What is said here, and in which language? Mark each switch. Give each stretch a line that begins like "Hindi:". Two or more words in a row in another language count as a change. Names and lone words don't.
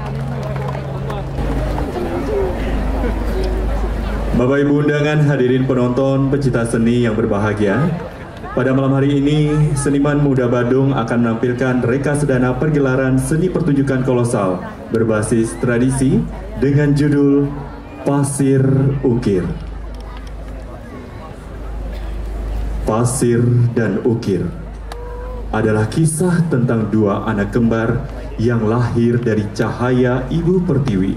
Indonesian: Bapak Ibu undangan, hadirin penonton pecinta seni yang berbahagia. Pada malam hari ini, Seniman Muda Badung akan menampilkan reka sedana pergelaran seni pertunjukan kolosal berbasis tradisi dengan judul Pasir Ukir. Pasir dan Ukir adalah kisah tentang dua anak kembar yang lahir dari cahaya Ibu Pertiwi.